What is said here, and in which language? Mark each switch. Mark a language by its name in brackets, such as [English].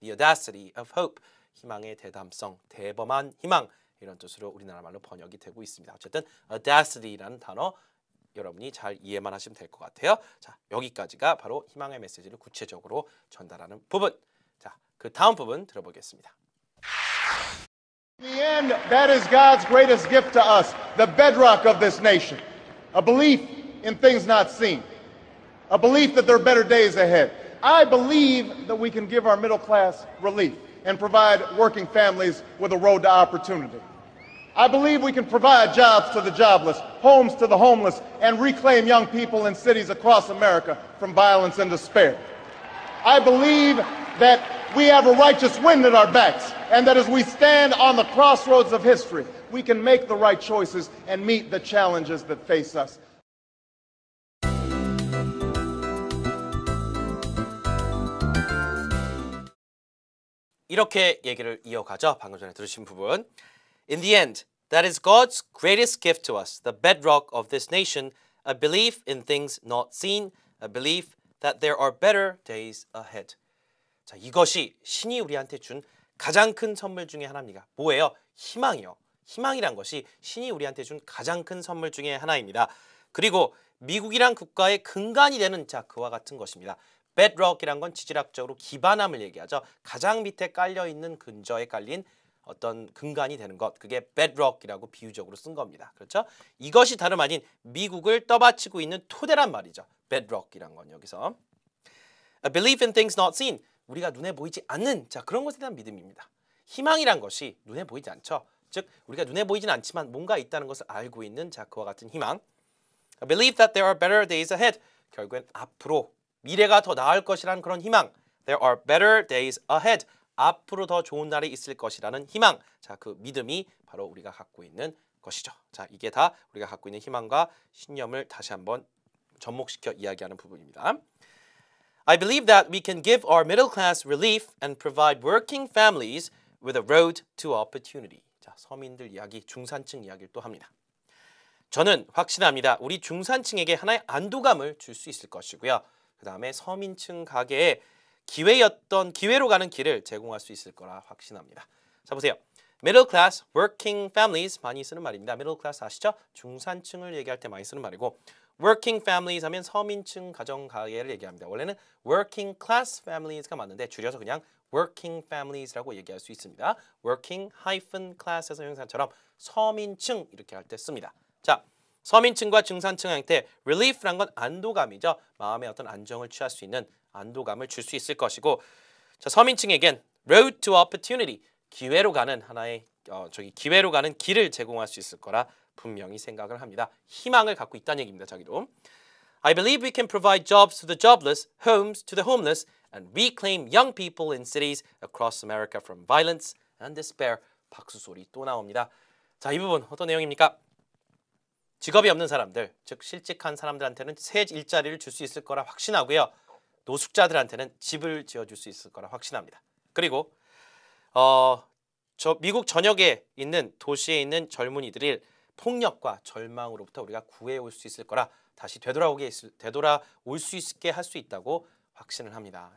[English] The audacity of hope [Korean] 희망의 대담성, 대범한 희망 이런 뜻으로 우리나라 말로 번역이 되고 있습니다. 어쨌든 audacity라는 단어 여러분이 잘 이해만 하시면 될 것 같아요. 자, 여기까지가 바로 희망의 메시지를 구체적으로 전달하는 부분. 자, 그 다음 부분 들어보겠습니다. [English] In the end, that is God's greatest gift to us, the bedrock of this nation. A belief in things not seen. A belief that there are better days ahead. I believe that we can give our middle class relief and provide working families with a road to opportunity. I believe we can provide jobs to the jobless, homes to the homeless, and reclaim young people in cities across America from violence and despair. I believe that we have a righteous wind at our backs, and that as we stand on the crossroads of history, we can make the right choices and meet the challenges that face us. [Korean] 이렇게 얘기를 이어가죠. 방금 전에 들으신 부분. [English] In the end, that is God's greatest gift to us, the bedrock of this nation, a belief in things not seen, a belief that there are better days ahead. [Korean] 자, 이것이 신이 우리한테 준 가장 큰 선물 중에 하나입니다. 뭐예요? 희망이요. 희망이란 것이 신이 우리한테 준 가장 큰 선물 중에 하나입니다. 그리고 미국이란 국가의 근간이 되는 자 그와 같은 것입니다. bedrock이란 건 지질학적으로 기반함을 얘기하죠. 가장 밑에 깔려 있는 근저에 깔린 어떤 근간이 되는 것, 그게 bedrock이라고 비유적으로 쓴 겁니다. 그렇죠? 이것이 다름 아닌 미국을 떠받치고 있는 토대란 말이죠. bedrock이란 건 여기서 [English] a belief in things not seen, [Korean] 우리가 눈에 보이지 않는 자 그런 것에 대한 믿음입니다. 희망이란 것이 눈에 보이지 않죠. 즉 우리가 눈에 보이진 않지만 뭔가 있다는 것을 알고 있는 자 그와 같은 희망. [English] A belief that there are better days ahead, [Korean] 결국엔 앞으로 미래가 더 나을 것이라는 그런 희망. [English] There are better days ahead. [Korean] 앞으로 더 좋은 날이 있을 것이라는 희망. 자, 그 믿음이 바로 우리가 갖고 있는 것이죠. 자, 이게 다 우리가 갖고 있는 희망과 신념을 다시 한번 접목시켜 이야기하는 부분입니다. [English] I believe that we can give our middle class relief and provide working families with a road to opportunity. [Korean] 자, 서민들 이야기, 중산층 이야기를 또 합니다. 저는 확신합니다. 우리 중산층에게 하나의 안도감을 줄 수 있을 것이고요. 그 다음에 서민층 가게에 기회로 가는 길을 제공할 수 있을 거라 확신합니다. 자, 보세요. Middle class, working families 많이 쓰는 말입니다. Middle class 아시죠? 중산층을 얘기할 때 많이 쓰는 말이고 working families 하면 서민층 가정 가게를 얘기합니다. 원래는 working class families가 맞는데 줄여서 그냥 working families라고 얘기할 수 있습니다. working class에서 형용사처럼 서민층 이렇게 할 때 씁니다. 자, 서민층과 중산층 형태 relief란 건 안도감이죠. 마음의 어떤 안정을 취할 수 있는 안도감을 줄 수 있을 것이고 자, 서민층에겐 [English] road to opportunity [Korean] 기회로 가는 하나의 기회로 가는 길을 제공할 수 있을 거라 분명히 생각을 합니다. 희망을 갖고 있다는 얘기입니다. 자기도. [English] I believe we can provide jobs to the jobless, homes to the homeless, and reclaim young people in cities across America from violence and despair. [Korean] 박수 소리 또 나옵니다. 자, 이 부분 어떤 내용입니까? 직업이 없는 사람들, 즉 실직한 사람들한테는 새 일자리를 줄 수 있을 거라 확신하고요. 노숙자들한테는 집을 지어줄 수 있을 거라 확신합니다. 그리고 미국 전역에 있는 도시에 있는 젊은이들을 폭력과 절망으로부터 우리가 구해올 수 있을 거라 다시 되돌아올 수 있게 할 수 있다고 확신을 합니다.